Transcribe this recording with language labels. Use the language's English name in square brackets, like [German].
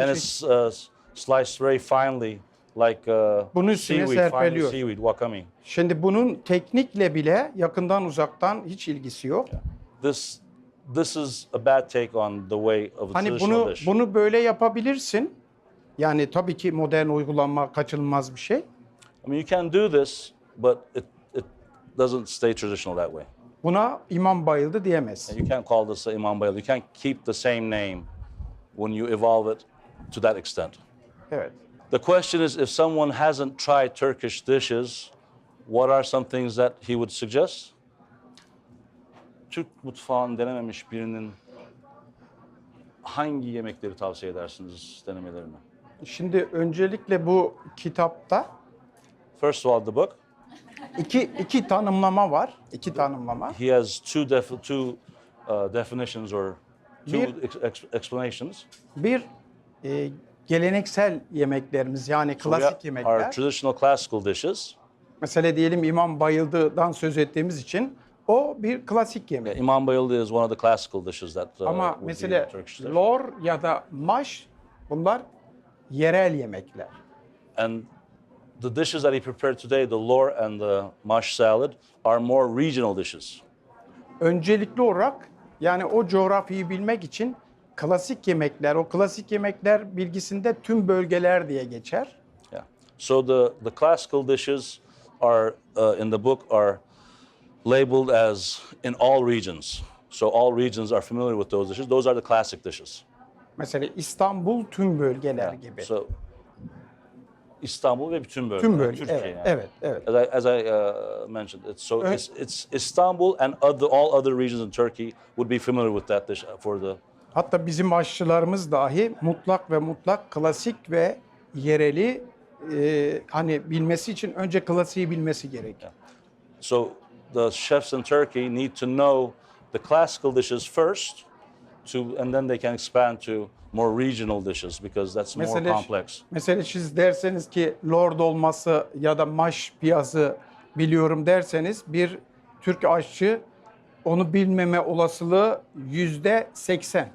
[English] and it's sliced very finely, like [Turkish] Bunun üstüne [English] seaweed, fine [Turkish] serpiliyor. [English] seaweed, wakame. [Turkish] Şimdi bunun teknikle bile yakından uzaktan hiç ilgisi yok. [English] This is a bad take on the way of a [Turkish] Hani [English] traditional dish. [Turkish] bunu böyle yapabilirsin. Yani tabii ki modern uygulanma kaçınılmaz bir şey. [English] I mean, you can do this, but it doesn't stay traditional that way. [Turkish] Buna imam bayıldı diyemezsin. [English] You can't call this imam bayıl. You can't keep the same name when you evolve it to that extent. [Turkish] Evet. [English] The question is, if someone hasn't tried Turkish dishes, what are some things that he would suggest? [Turkish] Türk mutfağını denememiş birinin hangi yemekleri tavsiye edersiniz denemelerini? Şimdi öncelikle bu kitapta [English] First of all, the book, [Turkish] iki tanımlama var. İki tanımlama. [English] he has two definitions or two [Turkish] Bir- [English] explanations. [Turkish] Bir geleneksel yemeklerimiz yani [English] So we [Turkish] klasik [English] our [Turkish] yemekler. [English] traditional classical dishes. [Turkish] Mesela diyelim İmam Bayıldı'dan söz ettiğimiz için o bir klasik yemek. [English] Imam bayıldı is one of the classical dishes that [Turkish] Ama [English] would be [Turkish] mesela [English] a Turkish dish. [Turkish] lor ya da maş bunlar yerel yemekler. [English] And the dishes that he prepared today, the lor and the mash salad, are more regional dishes. [Turkish] Öncelikli olarak yani o coğrafyayı bilmek için klasik yemekler, o klasik yemekler bilgisinde tüm bölgeler diye geçer. [English] Yeah. So the classical dishes are in the book are labeled as in all regions. So all regions are familiar with those dishes. Those are the classic dishes. [Turkish] Mesela İstanbul tüm bölgeler gibi. So İstanbul ve bütün bölgeler. Tüm bölge. Türkiye Evet, yani. evet, evet. [English] As I mentioned, it's Istanbul and all other regions in Turkey would be familiar with that dish for the. [Turkish] Hatta bizim aşçılarımız dahi mutlak klasik ve yereli hani bilmesi için önce klasiği bilmesi gerekiyor. [English] So the chefs in Turkey need to know the classical dishes first, and then they can expand to more regional dishes because that's more complex. [Turkish] Mesela siz derseniz ki lor dolması ya da maş piyazı biliyorum derseniz bir Türk aşçı onu bilmeme olasılığı %80.